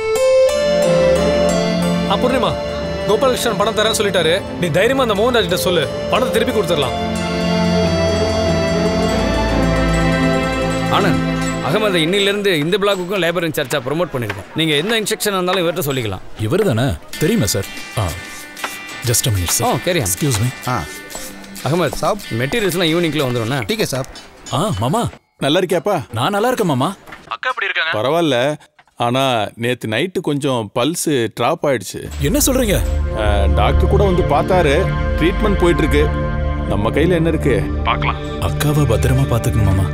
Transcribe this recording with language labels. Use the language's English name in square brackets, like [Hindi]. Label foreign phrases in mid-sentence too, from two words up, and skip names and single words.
[Tamil] பூர்ணிமா, கோபாலகிருஷ்ணன் பணம் தரேன்னு சொல்லிட்டாரு. நீ தைரியமா அந்த மோகன்ராஜ் கிட்ட சொல்லு, பணத்தை திருப்பி கொடுத்துடலாம். ஆனந்த், அகமது இன்னிலிருந்து இந்த பிளாக்குக்கும் [English] labour in charge [Tamil] ப்ரொமோட் பண்ணிருக்கேன். நீங்க எந்த இன்ஸ்ட்ரக்ஷன் இருந்தாலும் இவர்கிட்ட சொல்லிக்கலாம். இவர் தானே? தெரியுமா சார்? [English] ஜஸ்ட் a minute சார். [Tamil] கேரியா. [English] excuse me. [Tamil] அகமது சாப், மெட்டீரியல்ஸ்லாம் ஈவினிங்ல வந்துடும்ண்ணா. [Hindi] ठीक है साहब. [Tamil] மாமா நல்லா இருக்கியாப்பா? நான் நல்லா இருக்கேன் மாமா. அக்கா எப்படி இருக்காங்க? பரவாயில்ல. ஆனா நேத்து நைட்டு கொஞ்சம் [English] pulse drop [Tamil] ஆயிடுச்சு. என்ன சொல்றீங்க? டாக்டர் கூட வந்து பார்த்தாரு. ட்ரீட்மெண்ட் போயிட்டு இருக்கு. நம்ம கையில என்ன இருக்கு பார்க்கலாம். அக்காவை பத்திரமா பாத்துக்கணும் மாமா.